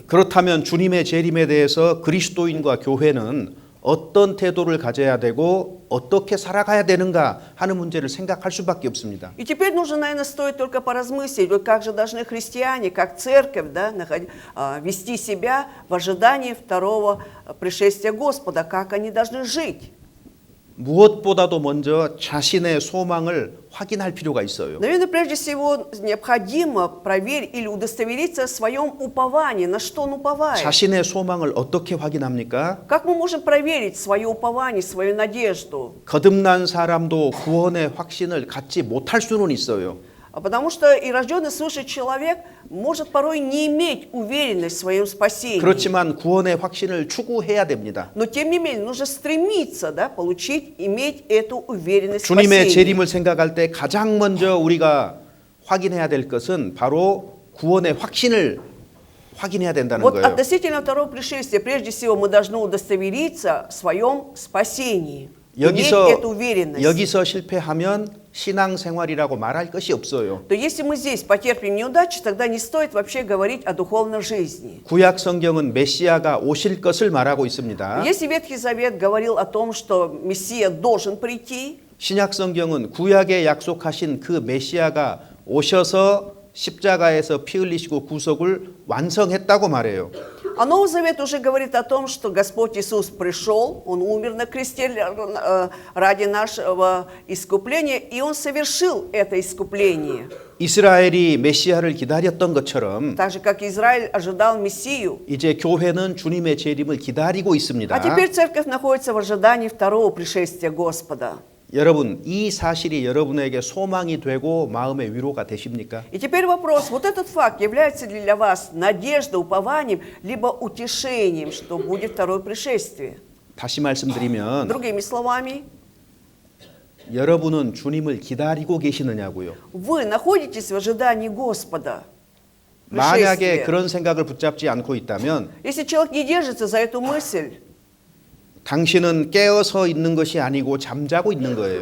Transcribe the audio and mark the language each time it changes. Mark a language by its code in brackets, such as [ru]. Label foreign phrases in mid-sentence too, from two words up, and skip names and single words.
[ko] 그렇다면 주님의 재림에 대해서 그리스도인과 교회는 어떤 태도를 가져야 되고 어떻게 살아가야 되는가 하는 문제를 생각할 수밖에 없습니다. [ru] И теперь нужно, наверное, стоит только поразмыслить, вот как же должны христиане, как церковь, да, вести себя в ожидании второго пришествия Господа, как они должны жить. [ko] 무엇보다도 먼저 자신의 소망을 확인할 필요가 있어요. [ru] Наверное, прежде всего необходимо проверить или удостовериться в своем уповании, на что он уповает. [ko] 자신의 소망을 어떻게 확인합니까? [ru] Как мы можем проверить свое упование, свою надежду? [ko] 거듭난 사람도 구원의 확신을 갖지 못할 수는 있어요. [ru] Потому что и рожденный свыше человек может порой не иметь уверенность в своем спасении. [ko] 그렇지만 구원의 확신을 추구해야 됩니다. [ru] Но тем не менее нужно стремиться, да, получить, иметь эту уверенность в [ko] 주님의 [ru] спасении. [ko] 재림을 생각할 때 가장 먼저 우리가 확인해야 될 것은 바로 구원의 확신을 확인해야 된다는 [ru] Вот [ko] 거예요. [ru] относительно второго пришествия, прежде всего мы должны удостовериться в своем спасении. Иметь эту уверенность. [ko] 여기서 실패하면 신앙생활이라고 말할 것이 없어요. [ru] То если мы здесь потерпим неудачу, тогда не стоит вообще говорить о духовной жизни. [ko] 구약 성경은 메시아가 오실 것을 말하고 있습니다. [ru] Если Ветхий Завет говорил о том, что Мессия должен прийти, [ko] 신약 성경은 구약에 약속하신 그 메시아가 오셔서 십자가에서 피 흘리시고 구속을 완성했다고 말해요. [ru] а Новый Завет уже говорит о том, что Господь Иисус пришел, Он умер на кресте ради нашего искупления, и Он совершил это искупление. [ko] 이스라엘이 메시아를 기다렸던 것처럼 [ru] Так же, как Израиль ожидал Мессию. [ko] 이제 교회는 주님의 재림을 기다리고 있습니다. [ru] А теперь церковь находится в ожидании второго пришествия Господа. [ko] 여러분, 이 사실이 여러분에게 소망이 되고 마음의 위로가 되십니까? [ru] И теперь вопрос, вот этот факт является ли для вас надеждой, упованием, либо утешением, что будет второе пришествие? [ko] 다시 말씀드리면 [ru] Другими словами, [ko] 여러분은 주님을 기다리고 계시느냐고요. [ru] вы находитесь в ожидании Господа. [ko] 만약에 [ru] пришествия. [ko] 그런 생각을 붙잡지 않고 있다면 [ru] Если человек не держится за эту мысль, [ko] 당신은 깨어서 있는 것이 아니고 잠자고 있는 거예요.